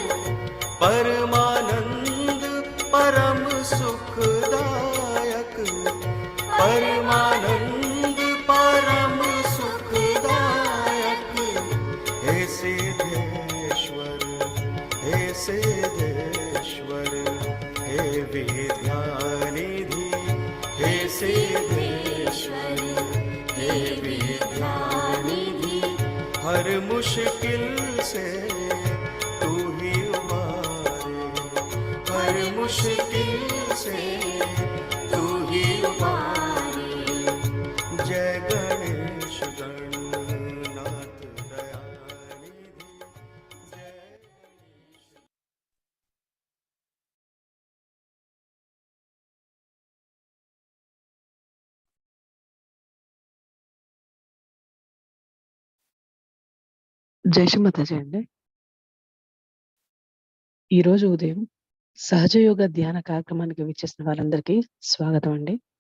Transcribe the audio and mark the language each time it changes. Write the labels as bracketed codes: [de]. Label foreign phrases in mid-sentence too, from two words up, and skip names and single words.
[hi] परमानंद परम सुखदायक, परमानंद परम सुखदायक। हे सिद्धेश्वर सिद्धेश्वर हे विद्यानिधि हे सिद्धेश्वर हे विद्यानिधि हर मुश्किल से तू ही उबारे हर मुश्किल से तू ही उबारे जय गणेश गणनाथ दयानिधि जय [te] జై శ్రీమాతాజీ అండి. ఈరోజు ఉదయం సహజ యోగ ధ్యాన కార్యక్రమానికి విచ్చేసిన వాళ్ళందరికీ స్వాగతం అండి.